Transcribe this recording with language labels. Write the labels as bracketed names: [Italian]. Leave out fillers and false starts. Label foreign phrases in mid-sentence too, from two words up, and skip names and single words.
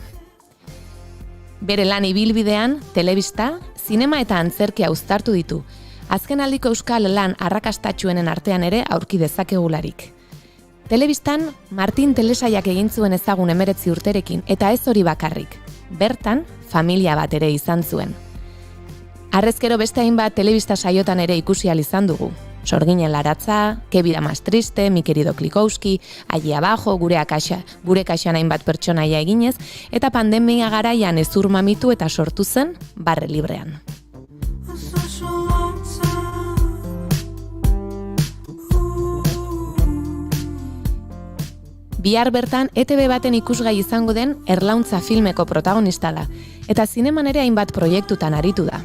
[Basque] Bere lan ibilbidean, telebista, zinema eta antzerkia uztartu ditu, azkenaldiko euskal lan arrakastatsuenen artean ere aurki dezakegularik. Telebistan, Martin Telesaiak egin zuen ezagun 19 urterekin, eta ez hori bakarrik. Bertan, familia bat ere izan zuen. Harrezkero beste hainbat telebista saiotan ere ikusi ahal izan dugu. Sorginen laratza, Que vida más triste, Mi querido Klikowski, Allí abajo, gure kaxan hainbat pertsonaia eginez, eta pandemia garaian ezur mamitu eta sortu zen Barre Librean. Bihar bertan ETV baten ikusgai izango den Erlauntza filmeko protagonista da, eta zineman ere hainbat proiektutan aritu da.